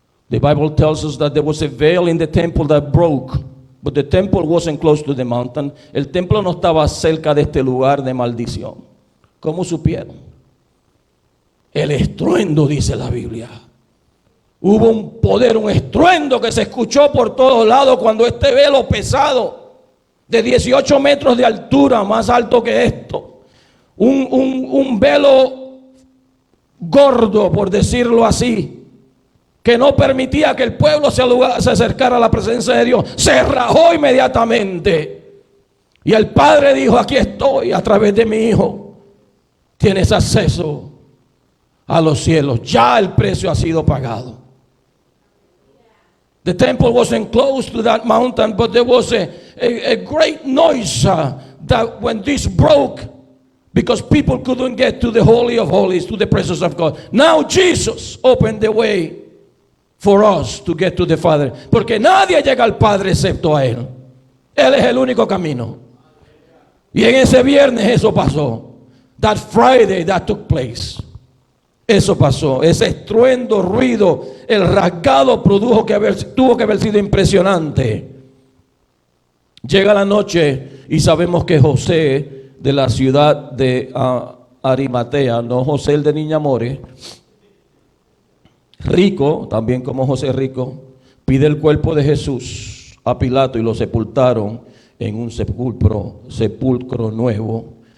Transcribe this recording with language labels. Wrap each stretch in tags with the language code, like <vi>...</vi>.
<en>The Bible tells us that there was a veil in the temple that broke, but the temple wasn't close to the mountain.</en> <es>El templo no estaba cerca de este lugar de maldición. ¿Cómo supieron? El estruendo, dice la Biblia. Hubo un poder, un estruendo que se escuchó por todos lados cuando este velo pesado, de 18 metros de altura, más alto que esto, un velo gordo, por decirlo así, que no permitía que el pueblo se acercara a la presencia de Dios, se rajó inmediatamente. Y el Padre dijo, aquí estoy, a través de mi Hijo tienes acceso a los cielos. Ya el precio ha sido pagado.</es> <en>The temple wasn't close to that mountain, but there was a great noise that when this broke, because people couldn't get to the Holy of Holies, to the presence of God. Now Jesus opened the way for us to get to the Father.</en> <es>Porque nadie llega al Padre excepto a Él. Él es el único camino. Y en ese viernes eso pasó.</es> <en>That Friday that took place.</en> <es>Eso pasó. Ese estruendo, ruido, el rasgado tuvo que haber sido impresionante. Llega la noche y sabemos que José de la ciudad de Arimatea, no José el de Niñamores, rico, también como José rico, pide el cuerpo de Jesús a Pilato y lo sepultaron en un sepulcro nuevo.</es>